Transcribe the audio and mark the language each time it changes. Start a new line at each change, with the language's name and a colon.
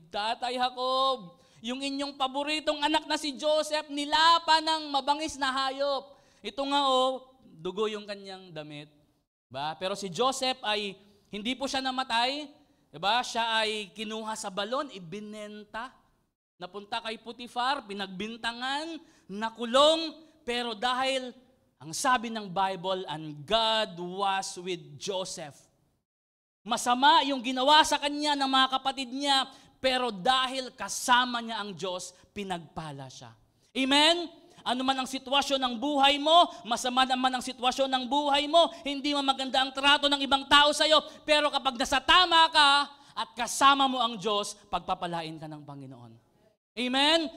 Filipino: Tatay Jacob, yung inyong paboritong anak na si Joseph, nilapa ng mabangis na hayop. Ito nga dugo yung kanyang damit. Diba? Pero si Joseph ay hindi po siya namatay. Diba? Siya ay kinuha sa balon, ibinenta. Napunta kay Potiphar, pinagbintangan, nakulong. Pero dahil, ang sabi ng Bible,
English: and God was with Joseph.
Filipino: Masama yung ginawa sa kanya ng mga kapatid niya, pero dahil kasama niya ang Diyos, pinagpala siya. Amen? Ano man ang sitwasyon ng buhay mo, masama naman ang sitwasyon ng buhay mo, hindi man maganda ang trato ng ibang tao sa iyo, pero kapag nasa tama ka at kasama mo ang Diyos, pagpapalain ka ng Panginoon. Amen?